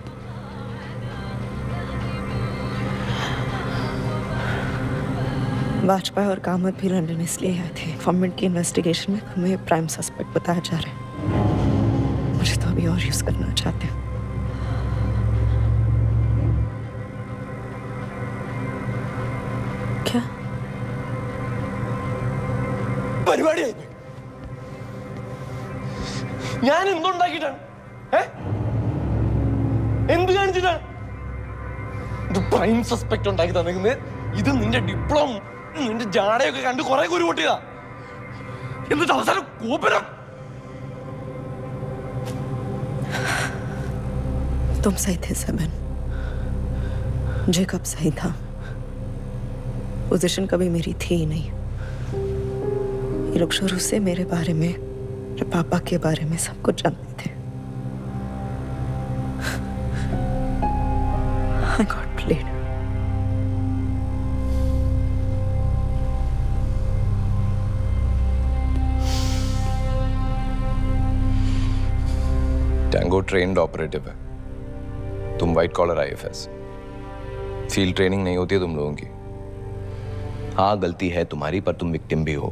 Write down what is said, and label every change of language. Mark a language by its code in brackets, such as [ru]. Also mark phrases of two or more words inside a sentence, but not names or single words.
[hi] वाजपेयी और कामत भी लंदन इसलिए आए थे। गवर्नमेंट की इन्वेस्टिगेशन में तुम्हें [en] prime suspect [hi] बताया जा रहा है। मुझे तो अभी और यूज करना चाहते हैं। क्या [ml] പരിപാടി ഞാൻ എന്തുണ്ടാക്കിയിട്ടാണ്? എന്ത് കാണിച്ചിട്ടാണ് ഇത് [en] prime suspect [ml] ഉണ്ടാക്കി തന്നിരിക്കുന്നത്? ഇത് നിന്റെ ഡിപ്ലോമ, നിന്റെ ജാടയൊക്കെ കണ്ട് കുറെ കുരു പൊട്ടിയതാ. എന്നിട്ട് അവസാനം കോപ്പരം. [hi] तुम सही थे सेवन, जेकब सही था। पोजीशन कभी मेरी थी ही नहीं। ये लोग शुरू से मेरे बारे में, मेरे पापा के बारे में सब कुछ जानते थे। [en] I got played. Tango trained operative [hi] है, तुम [en] white collar IFS. field training [hi] नहीं होती है तुम लोगों की। हाँ, गलती है तुम्हारी, पर तुम विक्टिम भी हो।